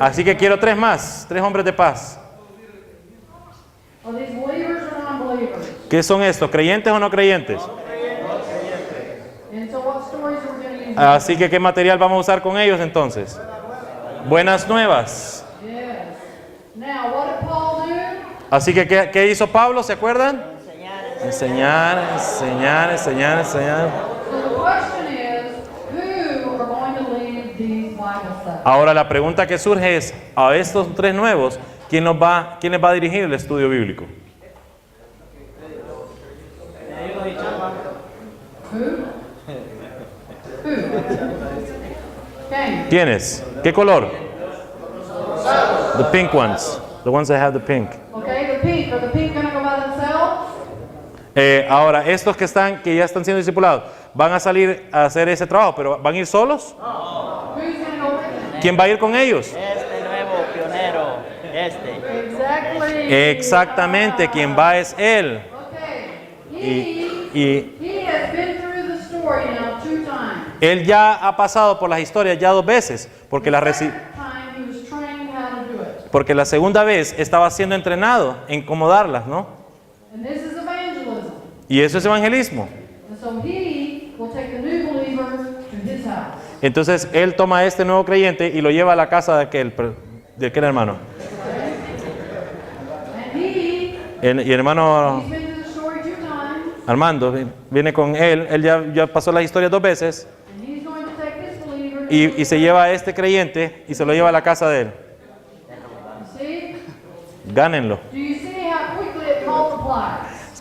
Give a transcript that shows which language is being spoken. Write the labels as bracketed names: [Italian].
[Spanish] Así que quiero 3 más, 3 hombres de paz. [English] Are these believers or non-believers? [Spanish] ¿Qué son estos? ¿Creyentes o no creyentes? [English] And so what stories are we going to use? [Spanish] Así que ¿qué material vamos a usar con ellos entonces? Buenas nuevas. [English] Yes. Now, what did Paul do? [Spanish] Así que ¿qué hizo Pablo? ¿Se acuerdan? Enseñar. Enseñar. [English] So the question is, who are going to lead these Bible studies? [Spanish] Ahora la pregunta que surge es, a estos 3 nuevos, ¿quién les va a dirigir el estudio bíblico? [English] Who? Okay. [Spanish] ¿Quiénes? ¿Qué color? [English] The pink ones. The ones that have the pink. Okay, the pink. Are the pink going to go by themselves? [Spanish] Ahora, estos que ya están siendo discipulados, van a salir a hacer ese trabajo, pero ¿van a ir solos? [English] Who's going to go with them? [Spanish] ¿Quién va a ir con ellos? Este nuevo pionero. [English] Exactly. [Spanish] Exactamente, quien va es él. [English] Okay. He has been through the story now 2 times. [Spanish] Él ya ha pasado por las historias ya 2 veces, porque [English] The second time he was trained how to do it. [Spanish] porque la segunda vez estaba siendo entrenado en cómo darlas, ¿no? [English] And this is evangelism. [Spanish] Y eso es evangelismo. [English] And so he will take the new believer to his house. [Spanish] Entonces él toma a este nuevo creyente y lo lleva a la casa de aquel hermano. [English] And he, [Spanish] Y el hermano [English] he's been through the story 2 times. [Spanish] Armando viene con él ya pasó la historia 2 veces [English] And he's going to take this believer. [Spanish] y se lleva a este creyente y se lo lleva a la casa de él. [English] You see? [Spanish] Gánenlo. [English] Do you see how quickly it multiplies?